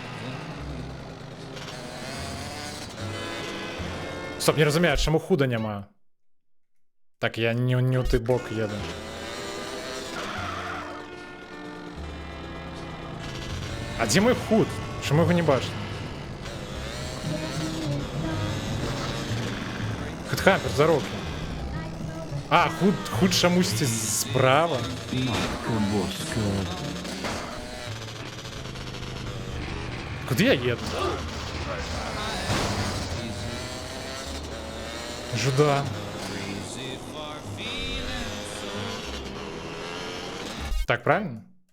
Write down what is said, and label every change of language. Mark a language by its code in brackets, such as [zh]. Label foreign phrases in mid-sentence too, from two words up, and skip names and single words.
[be] Стоп, не разумею, чаму худа няма? Так, я не ў той бок еду. А дзе мой худ? Чаму його не бачу? Хедхампер, за роки. А, худ чамусьці справа. Матка боска. [uk] Куди я еду? Жуда. Так, правильно?